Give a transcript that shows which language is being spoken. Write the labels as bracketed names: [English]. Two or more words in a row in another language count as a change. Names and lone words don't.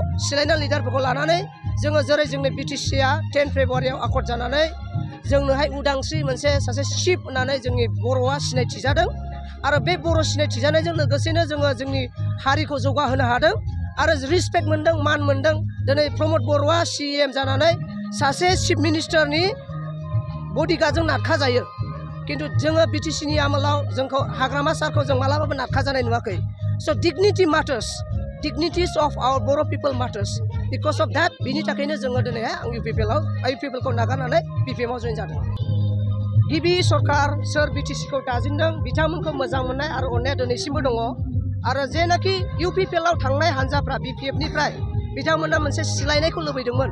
[Bodo] सिलायनाय लिडारफोरखौ लानानै जोङो जेरै जोंनि BTC-आ 10 फेब्रुवारियाव आकर्ड जानानै जोंनोहाय उदांस्रि मोनसे सासे चिफ होननानै जोंनि बर'आ सिनायथि जादों आरो बे बर' सिनायथि जानायजों लोगोसेनो जोङो जोंनि हारिखौ जौगाहोनो हादों आरो रिसपेक्ट मोनदों, मान मोनदों। दिनै प्रमद बर'आ CM जानानै सासे [English] chief minister-नि [Bodo] बडिगार्डजों नारखा जायो, खिन्थु जोङो BTC-नि आमोलाव जोंखौ हाग्रामा सारखौ जों मालाबाबो नारखा जानाय नुवाखै। [English] so dignity matters, dignities of our Boro people matters. Because of that, [Bodo] बिनि थाखायनो जोङो दिनैहाय आं UPPL-खौ नागारनानै BPM-आव जइन जादों। गिबि सरकार सोर BTC-खौ दाजेनदों बिथांमोनखौ मोजां मोननाय आरो अननाया दिनैसिमबो दङ आरो जेनाखि UPPL-आव थांनाय हान्जाफ्रा BPF-निफ्राय बिथांमोना मोनसे सिलायनायखौ लुबैदोंमोन।